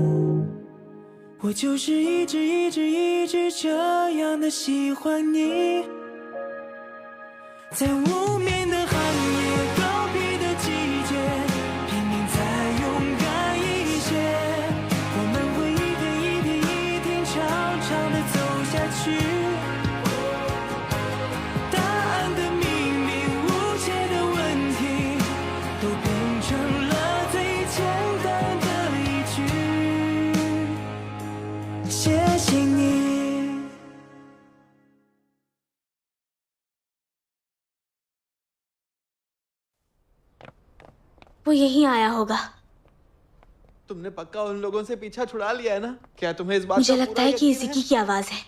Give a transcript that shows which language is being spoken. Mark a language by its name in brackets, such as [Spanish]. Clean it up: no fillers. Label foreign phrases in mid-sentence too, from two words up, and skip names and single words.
[Chinese] 我就是一直这样的喜欢你，在无眠的寒夜，告别的季节，拼命再勇敢一些，我们会一天长长的走下去。答案的秘密，无解的问题，都变成了最简单的一句，谢谢你。 [Hindi] वो यहीं आया होगा। तुमने पक्का उन लोगों से पीछा छुड़ा लिया है ना? क्या तुम्हें इस बात मुझे का लगता पूरा है कि यकीन जिकी की आवाज है।